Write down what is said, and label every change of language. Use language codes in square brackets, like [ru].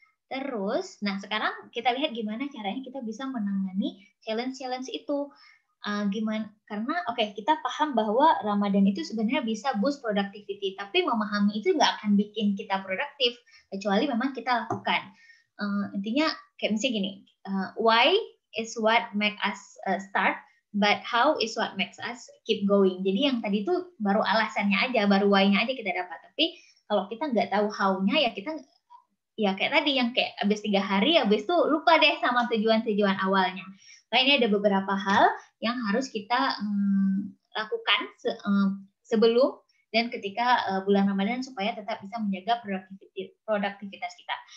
[id] Terus, nah sekarang kita lihat gimana caranya kita bisa menangani challenge-challenge itu. Gimana? Karena kita paham bahwa Ramadan itu sebenarnya bisa boost productivity, tapi memahami itu nggak akan bikin kita produktif kecuali memang kita lakukan. Intinya kayak misalnya gini, [en] why is what make us start, but how is what makes us keep going. [id] Jadi yang tadi itu baru alasannya aja, baru why-nya aja kita dapat. Tapi kalau kita nggak tahu [en] how-nya [id] ya kita ya kayak tadi yang kayak habis 3 hari habis itu lupa deh sama tujuan-tujuan awalnya. Nah, ini ada beberapa hal yang harus kita lakukan sebelum dan ketika bulan Ramadan supaya tetap bisa menjaga produktivitas kita.